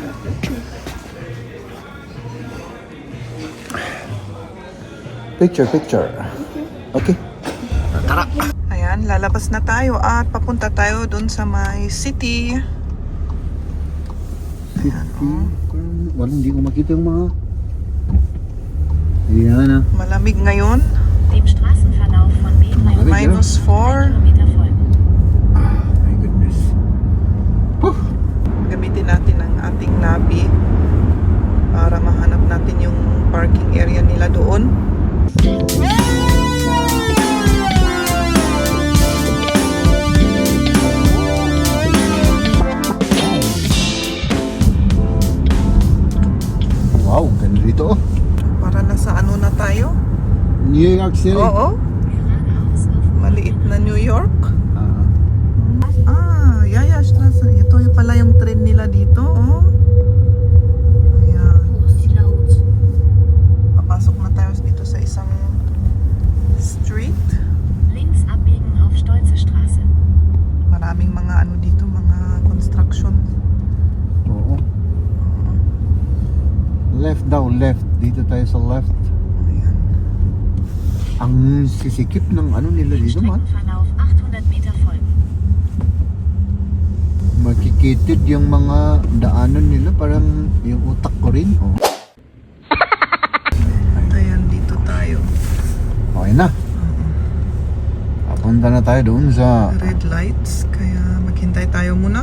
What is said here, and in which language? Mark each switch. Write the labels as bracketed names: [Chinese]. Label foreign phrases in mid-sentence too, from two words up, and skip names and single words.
[Filipino] Picture. Okay. Tara. Ayan, lalabas na tayo at papunta tayo dun sa may city. Walang hindi ko makita yung mga... Ayan ah. Malamig ngayon. [German] Dem Straßenverlauf von B3 Minus 4. Kilometer folgen. [English] My goodness. [Filipino] Gamitin natin ang ating nabi para mahanap natin yung parking area nila doon. Wow, ganda dito oh. Para nasa ano na tayo? New York City. Oo, [German] Geradeaus auf [Filipino] maliit na New York. Ah. Yayash na. Ito yung pala yung train nila dito, oh. Ayan. [German] Oh, ist die laut. [Filipino] Papasok na tayo dito sa isang street. [German] links abbiegen auf Stolze Straße. [Filipino] Maraming mga ano dito, mga construction. Oo. Left daw, left. Dito tayo sa left. Ayan. Ang sisikip ng ano nila [German] Dem [Filipino] dito man. [German] Streckenverlauf 800 Meter folgen. [Filipino] Makikitid yung mga daanan nila. Parang yung utak ko rin. Oh. Ayan, dito tayo. Okay na. Papunta na tayo doon sa... [English] Red lights, [Filipino] kaya maghintay tayo muna.